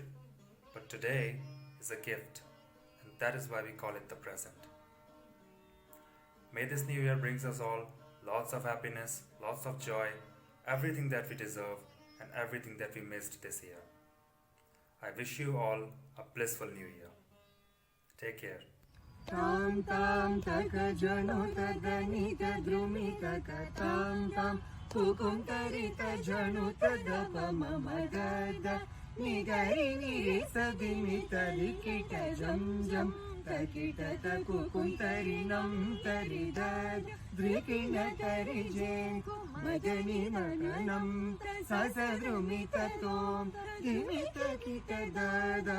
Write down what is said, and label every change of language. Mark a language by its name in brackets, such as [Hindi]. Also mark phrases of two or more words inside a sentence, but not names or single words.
[English] But today is a gift, and that is why we call it the present. May this new year brings us all lots of happiness, lots of joy, everything that we deserve, and everything that we missed this year. I wish you all a blissful new year. Take care. Tam tam tak jano tadani tadrumi tak tam tam hukum tarita jano tadapa mamadada nigari niri sadimi tarikita jam jam takita takukum tarinam taridad drikina tarijen madani maganam sasadrumi tatom dimita kita dada